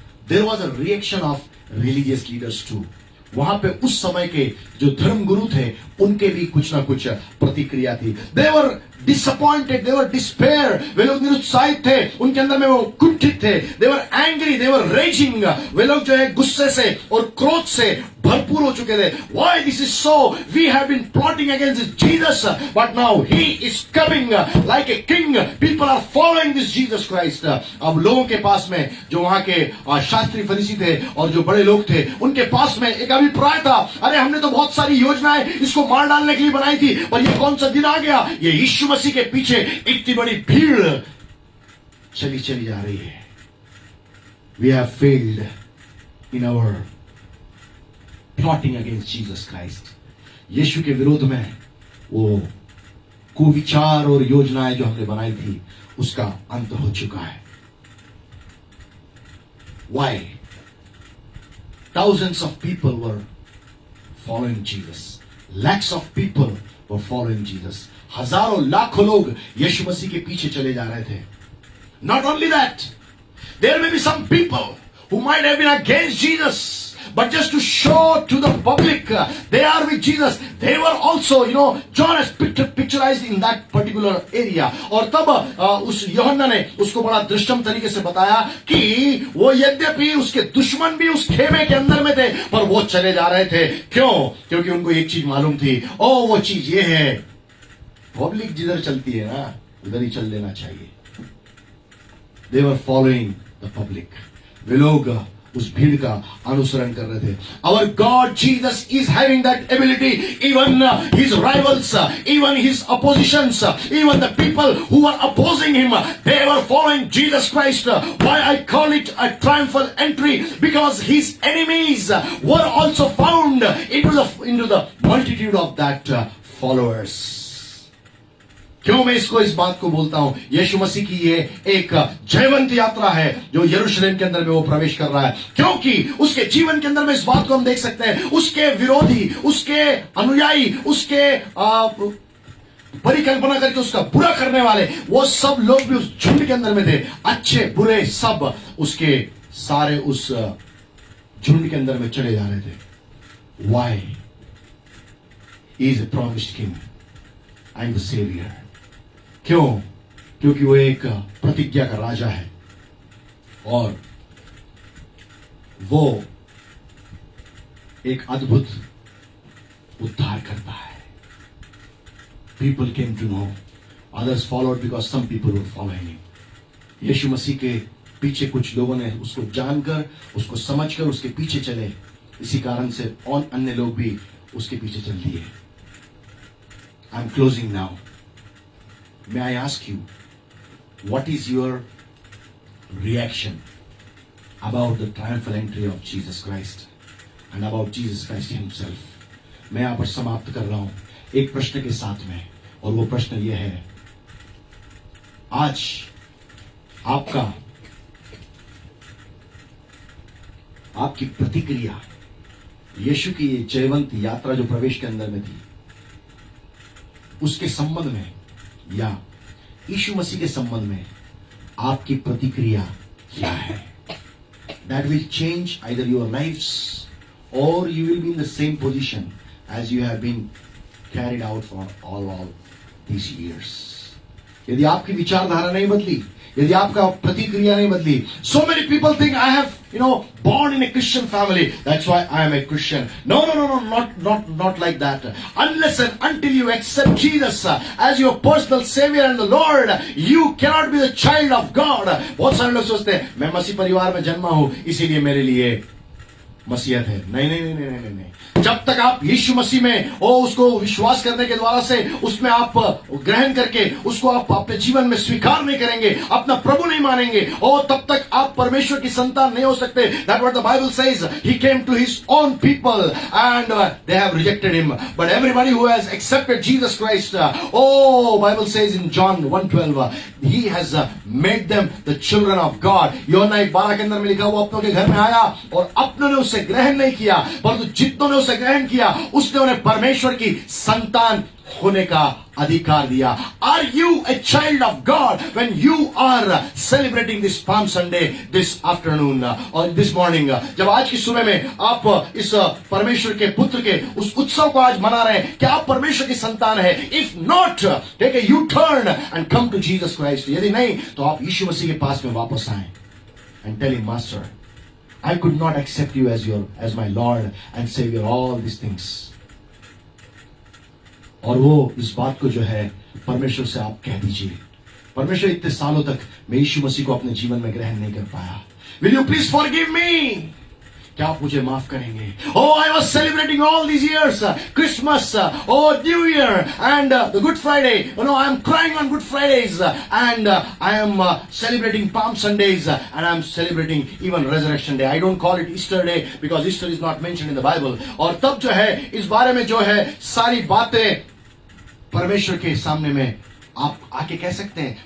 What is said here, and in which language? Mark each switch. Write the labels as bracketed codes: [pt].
[en] There was a reaction of religious leaders too. [hi] वहां पे उस समय के जो धर्म गुरु थे उनके भी कुछ ना कुछ प्रतिक्रिया थी. [en] They were disappointed, they were despair. [hi] वे लोग निरुत्साहित थे, उनके अंदर में वो कुंठित थे. [en] They were angry, they were raging. [hi] वे लोग जो है गुस्से से और क्रोध से भरपूर हो चुके थे. [en] Why this is so? We have been plotting against Jesus, but now he is coming like a king. People are following this Jesus Christ. [hi] अब लोगों के पास में जो वहां के शास्त्री फरीसी थे और जो बड़े लोग थे, उनके पास में एक अभिप्राय था, अरे हमने तो बहुत सारी योजनाएं इसको मार डालने के लिए बनाई थी, पर ये कौन सा दिन आ गया, ये यीशु मसीह के पीछे इतनी बड़ी भीड़ चली जा रही है. [en] We have failed in our plotting against Jesus Christ. [hi] यीशु के विरोध में वो कुविचार और योजनाएं जो हमने बनाई थी, उसका अंत हो चुका है. [en] Why? Thousands of people were following Jesus. Lakhs of people were following Jesus. [hi] हजारों लाखों लोग यीशु मसीह के पीछे चले जा रहे थे. [en] Not only that, there may be some people who might have been against Jesus, but just to show to the public they are with Jesus. They were also, John has picturized in that particular area. [hi] और तब उस यूहन्ना ने उसको बड़ा दृश्यम तरीके से बताया कि वो यद्यपि उसके दुश्मन भी उस खेमे के अंदर में थे, पर वो चले जा रहे थे. क्यों? क्योंकि उनको एक चीज मालूम थी, वो चीज ये है, पब्लिक जिधर चलती है ना, उधर ही चल लेना चाहिए. [en] They were following the public. [hi] वे लोग उस भीड़ का अनुसरण कर रहे थे. [en] Our God Jesus is having that ability. Even his rivals, even his oppositions, even the people who were opposing him, they were following Jesus Christ. Why I call it a triumphal entry? Because his enemies were also found into the multitude of that followers. [hi] क्यों मैं इस बात को बोलता हूं? यीशु मसीह की ये एक जयवंत यात्रा है जो यरूशलेम के अंदर में वो प्रवेश कर रहा है, क्योंकि उसके जीवन के अंदर में इस बात को हम देख सकते हैं, उसके विरोधी, उसके अनुयायी, उसके परिकल्पना करके उसका बुरा करने वाले, वो सब लोग भी उस झुंड के अंदर में थे. अच्छे बुरे सब उसके सारे उस झुंड के अंदर में चले जा रहे थे. [en] Why? He is a promised king and the savior. [hi] क्यों? क्योंकि वो एक प्रतिज्ञा का राजा है और वो एक अद्भुत उद्धार करता है. [en] People came to know, others followed because some people were following him. [hi] यीशु मसीह के पीछे कुछ लोगों ने उसको जानकर, उसको समझकर उसके पीछे चले, इसी कारण से और अन्य लोग भी उसके पीछे चल दिए. [en] I'm closing now. May I ask you, what is your reaction about the triumphal entry of Jesus Christ and about Jesus Christ himself? [hi] मैं यहां पर समाप्त कर रहा हूं एक प्रश्न के साथ में, और वो प्रश्न ये है, आज आपकी प्रतिक्रिया यीशु की ये जयवंत यात्रा जो प्रवेश के अंदर में थी, उसके संबंध में या यीशु मसीह के संबंध में आपकी प्रतिक्रिया क्या है? [en] That will change either your lives or you will be in the same position as you have been carried out for all these years. [hi] यदि आपकी विचारधारा नहीं बदली, [en] यदि आपका प्रतिक्रिया नहीं बदली, so many people think I have born in a Christian family, that's why I am a Christian. No, not like that. Unless and until you accept Jesus as your personal savior and the Lord, you cannot be the child of God. [hi] बहुत सारे लोग सोचते हैं मैं मसीह परिवार में जन्मा हूं इसीलिए मेरे लिए मसीहत है. नहीं. जब तक आप यीशु मसीह में उसको विश्वास करने के द्वारा से उसमें आप ग्रहण करके उसको आप अपने जीवन में स्वीकार नहीं करेंगे, अपना प्रभु नहीं मानेंगे, और तब तक आप परमेश्वर की संतान नहीं हो सकते. [en] That's what the Bible says. He came to his own people and they have rejected him. But everybody who has accepted Jesus Christ, Bible says in John 1:12, he has made them the children of God. [hi] यूहन्ना 1:12 के अंदर में लिखा, वो अपनों के घर में आया और अपनों ने उसे ग्रहण नहीं किया, परंतु जितनों ने उसे ग्रहण किया उसने उन्हें परमेश्वर की संतान होने का अधिकार दिया. [en] Are you a child of God when you are celebrating this Palm Sunday this afternoon or this morning? [hi] जब आज की सुबह में आप इस परमेश्वर के पुत्र के उस उत्सव को आज मना रहे हैं, क्या आप परमेश्वर की संतान है? [en] If not, take a U-turn and come to Jesus Christ. [hi] यदि नहीं तो आप यीशु मसीह के पास में वापस आएं [en] and tell him, Master, I could not accept you as my Lord and Savior, all these things. [hi] और वो इस बात को जो है परमेश्वर से आप कह दीजिए, परमेश्वर इतने सालों तक मैं यीशु मसीह को अपने जीवन में ग्रहण नहीं कर पाया, [en] Will you please forgive me? [hi] क्या आप मुझे माफ करेंगे? [en] Oh, I was celebrating all these years, Christmas, New Year, and the Good Friday. I am crying on Good Fridays, and I am celebrating Palm Sundays, and I am celebrating even Resurrection Day. I don't call it Easter Day because Easter is not mentioned in the Bible. [hi] और तब जो है इस बारे में जो है सारी बातें परमेश्वर के सामने में आप आके कह सकते हैं।